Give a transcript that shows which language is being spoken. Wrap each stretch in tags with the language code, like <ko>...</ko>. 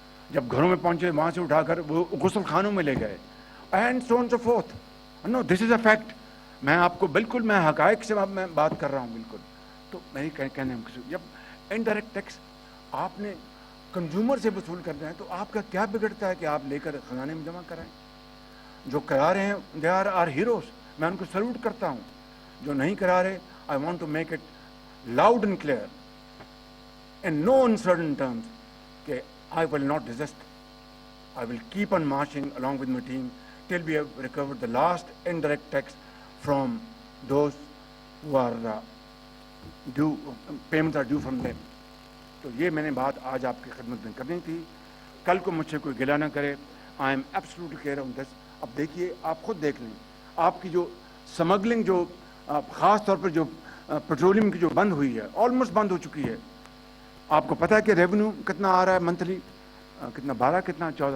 <ur>جب گھروں میں پہنچے وہاں سے اٹھا کر وہ غسل خانوں میں لے گئے، and so on so forth. Know this is a fact, میں آپ کو بالکل میں حقائق سے میں بات کر رہا ہوں بالکل۔ تو میری کہنے جب انڈائریکٹ ٹیکس آپ نے کنزیومر سے وصول کرنا ہے تو آپ کا کیا بگڑتا ہے کہ آپ لے کر خزانے میں جمع کرائیں؟</ur> <en>جو کرا رہے ہیں دے آر ہیروز، میں ان کو سلوٹ کرتا ہوں۔ جو نہیں کرا رہے I want to make it loud and clear in no uncertain terms کہ I will not desist. I will keep on marching along with my team till we have recovered the last indirect tax from those who are due, payments are due from them.</en> <ur>تو یہ میں نے بات آج آپ کی خدمت میں کرنی تھی، کل کو مجھ سے کوئی گلہ نہ کرے۔ I am absolutely clear on this۔ اب دیکھیے آپ خود دیکھ لیں، آپ کی جو سمگلنگ جو خاص طور پر جو پیٹرولیم کی جو بند ہوئی ہے، آلموسٹ بند ہو چکی ہے۔ آپ کو پتہ ہے کہ ریونیو کتنا آ رہا ہے منتھلی، کتنا</ur>